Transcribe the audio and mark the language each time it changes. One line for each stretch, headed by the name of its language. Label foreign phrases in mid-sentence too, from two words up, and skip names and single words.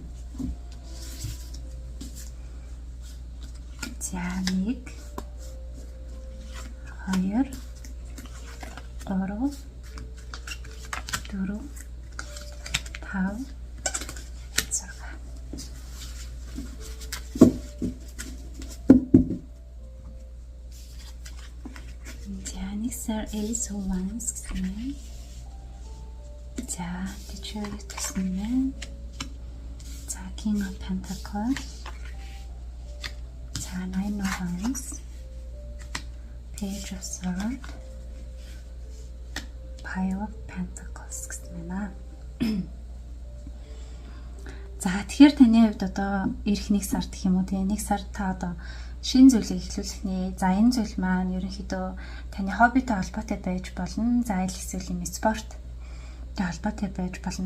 Mongolian: За 1 2 3 4 5 Sir Ace of Wands гэсэн. За Detroit гэсэн. За King of Pentacles. За Nine of Wands. Page of Swords. Five of Pentacles гэсэн байна. За тэгэхээр таны хувьд одоо эх нэг сард гэх юм уу тийм нэг сард та одоо шинэ зүйлийг эхлүүлэх нэ. За энэ зүйл маань ерөнхийдөө таны хоббитой холбоотой байж болно. За аль эсвэл юм спорттой холбоотой байж болно.